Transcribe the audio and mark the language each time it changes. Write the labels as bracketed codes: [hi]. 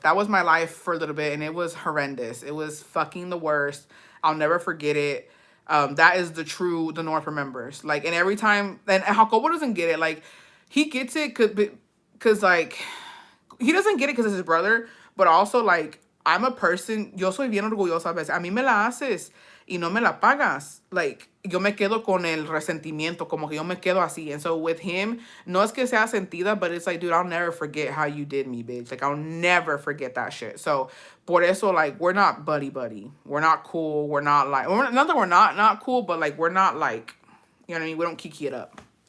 [en] That was my life for a little bit, and it was horrendous. It was fucking the worst. I'll never forget it. That is the North remembers. Like, and every time, and Jacobo doesn't get it. Like, he gets it cause like, he doesn't get it because it's his brother, but also like, I'm a person, [es] yo soy bien orgullosa a veces. A mí me la haces y no me la pagas. [en] Like, [es] yo me quedo con el resentimiento, como que yo me quedo así. [en] And so with him, [es] no es que sea sentida, [en] but it's like, dude, I'll never forget how you did me, bitch. Like, I'll never forget that shit. So, [es] por eso, [en] like, we're not buddy-buddy. We're not cool. We're not like, not that we're not cool, but like, we're not like, you know what I mean? We don't kiki it up.